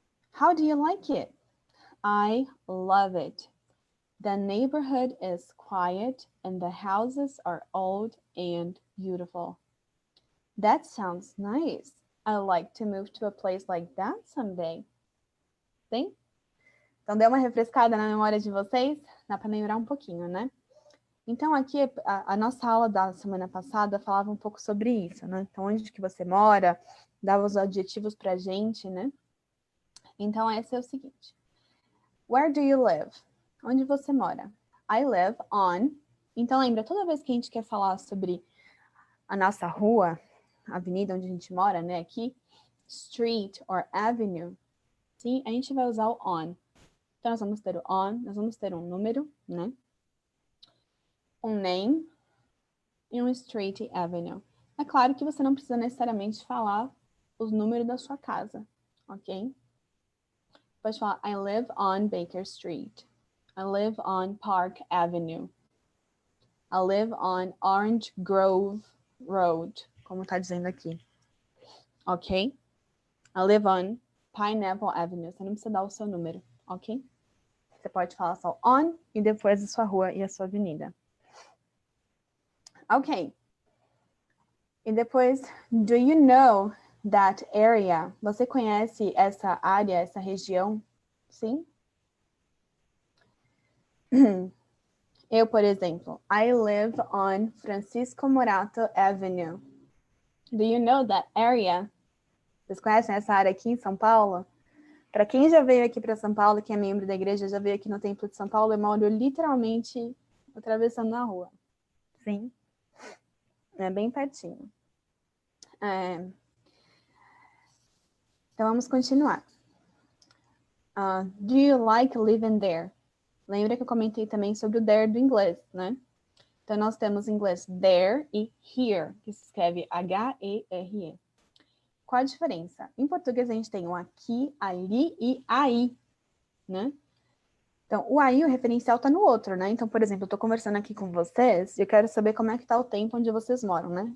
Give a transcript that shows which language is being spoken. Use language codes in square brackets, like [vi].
[en] How do you like it? I love it. The neighborhood is quiet and the houses are old and beautiful. That sounds nice. I'd like to move to a place like that someday. [pt] Sim? Então, deu uma refrescada na memória de vocês? Dá para lembrar um pouquinho, né? Então, aqui, a nossa aula da semana passada falava um pouco sobre isso, né? Então, onde que você mora, dava os adjetivos pra gente, né? Então, esse é o seguinte. [en] Where do you live? [pt] Onde você mora? [en] I live on. [pt] Então, lembra, toda vez que a gente quer falar sobre a nossa rua, a avenida onde a gente mora, né, aqui, [en] street or avenue, [pt] sim, a gente vai usar o on. Então, nós vamos ter o on, nós vamos ter um número, né, um name e um street e avenue. É claro que você não precisa necessariamente falar os números da sua casa, ok? Pode falar, [en] I live on Baker Street. I live on Park Avenue. I live on Orange Grove Road, [pt] como tá dizendo aqui. [en] Ok? I live on Pineapple Avenue. [pt] Você não precisa dar o seu número, ok? Você pode falar só on e depois a sua rua e a sua avenida. Ok. E depois, [en] do you know that area? [pt] Você conhece essa área, essa região? Sim? Eu, por exemplo, [en] I live on Francisco Morato Avenue. Do you know that area? [pt] Vocês conhecem essa área aqui em São Paulo? Para quem já veio aqui para São Paulo, que é membro da igreja, já veio aqui no Templo de São Paulo, eu moro literalmente atravessando a rua. Sim. É bem pertinho. Então, vamos continuar. [en] Do you like living there? [pt] Lembra que eu comentei também sobre o there do inglês, né? Então, nós temos em inglês there e here, que se escreve H-E-R-E. Qual a diferença? Em português, a gente tem o aqui, ali e aí, né? Então, o aí, o referencial está no outro, né? Então, por exemplo, eu estou conversando aqui com vocês e eu quero saber como é que está o tempo onde vocês moram, né?